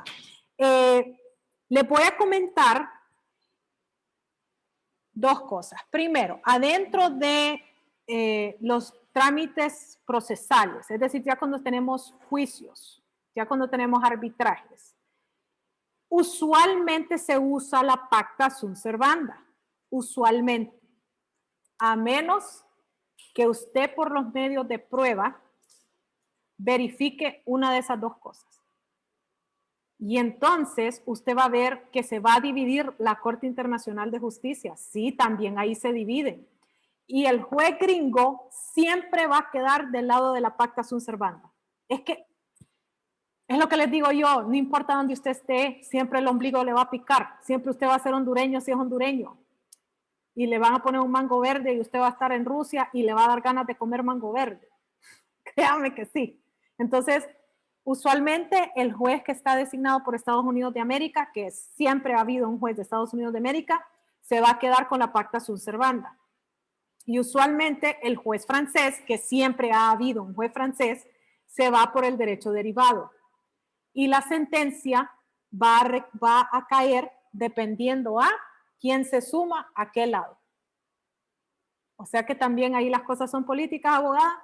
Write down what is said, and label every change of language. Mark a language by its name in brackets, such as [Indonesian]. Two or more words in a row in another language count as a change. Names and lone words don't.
[Spanish] Le voy a comentar dos cosas. Primero, adentro de los trámites procesales, es decir, ya cuando tenemos juicios, ya cuando tenemos arbitrajes, usualmente se usa la [Latin] pacta sunt servanda, [Spanish] usualmente, a menos que usted por los medios de prueba verifique una de esas dos cosas. Y entonces usted va a ver que se va a dividir la Corte Internacional de Justicia. Sí, también ahí se dividen. Y el juez gringo siempre va a quedar del lado de la [Latin] pacta sunt servanda. [Spanish] Es que es lo que les digo yo, no importa dónde usted esté, siempre el ombligo le va a picar. Siempre usted va a ser hondureño si es hondureño. Y le van a poner un mango verde y usted va a estar en Rusia y le va a dar ganas de comer mango verde. Créame que sí. Entonces, usualmente el juez que está designado por Estados Unidos de América, que siempre ha habido un juez de Estados Unidos de América, se va a quedar con la [Latin] pacta sunt servanda. [Spanish] Y usualmente el juez francés, que siempre ha habido un juez francés, se va por el derecho derivado. Y la sentencia va a caer dependiendo a quién se suma a qué lado. O sea que también ahí las cosas son políticas, abogada.